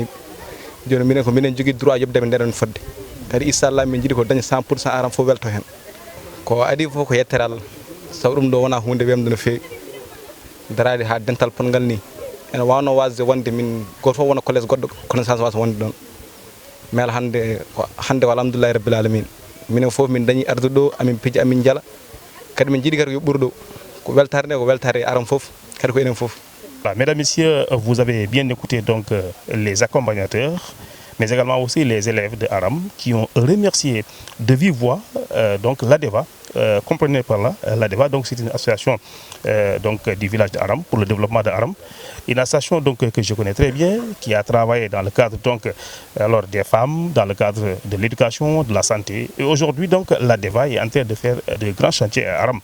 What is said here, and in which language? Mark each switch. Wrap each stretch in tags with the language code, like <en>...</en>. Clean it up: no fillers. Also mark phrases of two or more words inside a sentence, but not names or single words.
<ff>joni minen ko minen jogui droit yobde ɓe ndeɗon fodde kadi inchallah min jiiɗi ko daña 100% aram fof welto hen ko adi fof ko yettere Allah sabu ɗum ɗo wona hunde wemde no fewi darade ha dental pongal ni ene wawno wasde wonde min goto fof wona collége goɗɗo connaissance wasa wonde ɗon mais hande</ff> <ar>الحمد لله رب العالمين</ar> <ff>minen fof min dañi arde ɗo amin piiji amin jala kadi min jiiɗi kadi yo ɓuuro ɗo ko weltare nde ko weltare aram fof kadi ko enen fof.</ff> <fr>Mesdames, Messieurs, vous avez bien écouté donc les accompagnateurs, mais également aussi les élèves de Aram qui ont remercié de vive voix donc l'ADEVA. Comprenez par là, l'ADEVA, donc c'est une association donc du village de Aram pour le développement de Aram, une association donc que je connais très bien, qui a travaillé dans le cadre donc alors des femmes, dans le cadre de l'éducation, de la santé, et aujourd'hui donc l'ADEVA est en train de faire de grands chantiers à Aram.</fr>